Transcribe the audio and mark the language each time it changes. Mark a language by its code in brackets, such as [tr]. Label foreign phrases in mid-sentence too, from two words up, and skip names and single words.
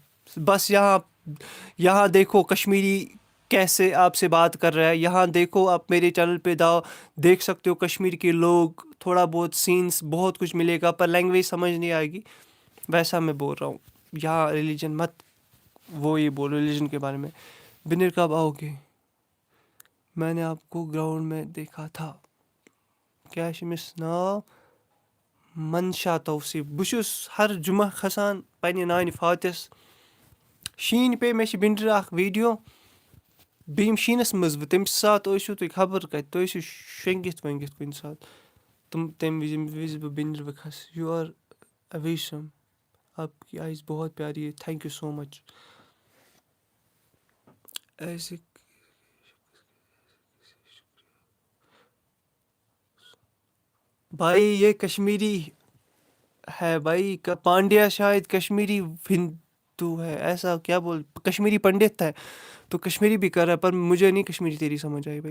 [ur] بس یہاں دیکھو کشمیری کیسے آپ سے بات کر رہا ہے, یہاں دیکھو آپ میرے چینل پہ دیکھ سکتے ہو کشمیر کے لوگ, تھوڑا بہت سینس بہت کچھ ملے گا, پر لینگویج سمجھ نہیں آئے گی. ویسا میں بول رہا ہوں, یہاں ریلیجن مت وہ یہ بولو ریلیجن کے بارے میں. بنر کب آؤ گے, میں نے آپ کو گراؤنڈ میں دیکھا تھا. [ks] کیٛاہ چھِ أمِس ناو, منشا توصیف. بہٕ چھُس ہر جمعہ کھسان پنٛنہِ نانہِ فاتِحس. شیٖن پے, مےٚ چھِ بِنڈرِ اَکھ ویٖڈیو, بہٕ یِمہٕ شیٖنَس منٛز, بہٕ تَمہِ ساتہٕ ٲسِو تُہۍ خبر کَتہِ, تُہۍ ٲسِو شۄنٛگِتھ وۄنٛگِتھ کُنہِ ساتہٕ. تَمہِ وِزِ بہٕ بِنڈرِ بہٕ کھسہٕ. [en] you are awesome, [ur] آپ کی آئیز بہت پیاری ہے, [en] thank you so much. [ur] ایسے بھائی یہ کشمیری ہے بھائی, پانڈیا شاید کشمیری ہندو ہے, ایسا کیا کشمیری پنڈت ہے تو کشمیری بھی کر رہا ہے, پر مجھے نہیں کشمیری تیری سمجھ آئی بھائی.